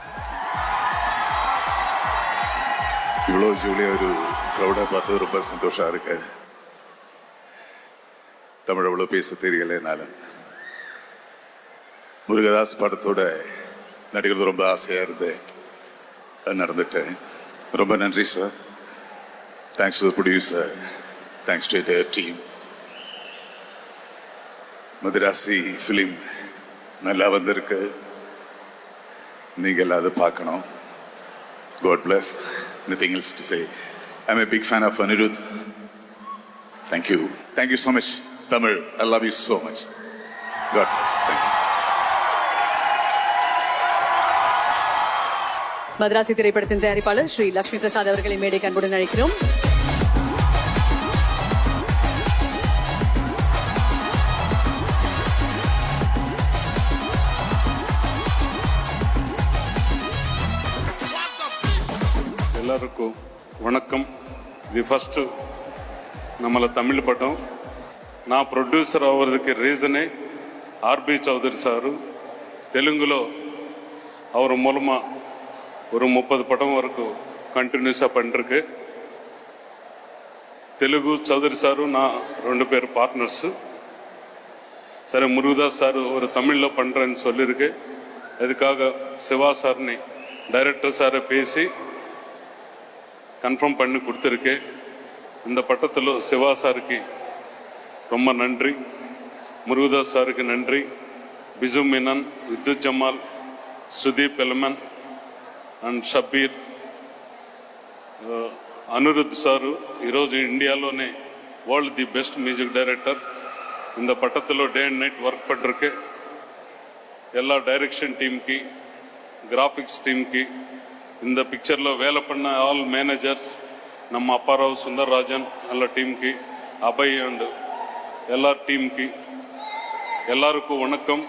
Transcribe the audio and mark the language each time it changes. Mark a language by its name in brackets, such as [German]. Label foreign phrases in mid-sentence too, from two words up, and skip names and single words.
[Tamil] இவ்வளோ ஜூலியாக ஒரு க்ரௌடாக பார்த்து ரொம்ப சந்தோஷம் இருக்கு. தமிழ் அவ்வளோ பேச தெரியல என்னால். முருகதாஸ் படத்தோட நடிக்கிறது ரொம்ப ஆசையாக இருந்தேன், அது நடந்துட்டேன். ரொம்ப நன்றி சார். [English] thanks to the producer, thanks to the team. மதராசி ஃபிலிம் நல்லா வந்திருக்கு, நீங்கள் அதை பார்க்கணும். God bless. Nothing else to say. I'm a big fan of Anirudh. Thank you. Thank you so much, Tamil. I love you so much. God bless. Thank you. [Tamil] மதராசி திரைப்படத்தின் தயாரிப்பாளர் ஸ்ரீ லட்சுமி பிரசாத் அவர்களை மேடைக்கு அன்புடன் அழைக்கிறோம். எல்லாருக்கும் வணக்கம். இது ஃபஸ்ட்டு நம்மள தமிழ் படம். [Telugu] நான் ప్రొడ్యూసర్ అవ్వడానికి రీజనే ఆర్బి చౌదరి సారు. [Tamil] తెలుగులో அவர் மூலமாக ஒரு 30 படம் வரைக்கும் கண்டினியூஸாக பண்ணிருக்கு. [Telugu] తెలుగు చౌదరి సారు [Tamil] நான் 2 பேர் பார்ட்னர்ஸு. சரி, முருகதாஸ் சார் ஒரு தமிழில் பண்ணுறேன்னு சொல்லியிருக்கு. அதுக்காக சிவா சார்னி டைரக்டர் சாரை பேசி கன்ஃபார்ம் பண்ணி கொடுத்துருக்கு. இந்த பட்டத்தில் சிவா சாருக்கு ரொம்ப நன்றி, முருகதாஸ் சாருக்கு நன்றி, [Telugu] బిజు మీనన్, విద్యుత్ జమాల్, సుదీప్ ఎలమన్ అండ్ షబీర్, అనిరుద్ధ్ సారు ఈరోజు ఇండియాలోనే [English] world the best music director. [Tamil] இந்த பட்டத்தில் [English] day and night work [Tamil] பண்ணிருக்கு. எல்லா டைரக்ஷன் டீமுக்கு, கிராஃபிக்ஸ் டீமுக்கு, இந்த பிக்சரில் வேலை பண்ண [English] all managers, [Tamil] நம்ம அப்பாராவ் சுந்தர்ராஜன் நல்ல டீமுக்கு, அபய் அண்டு எல்லா டீமுக்கு எல்லாருக்கும் வணக்கம்.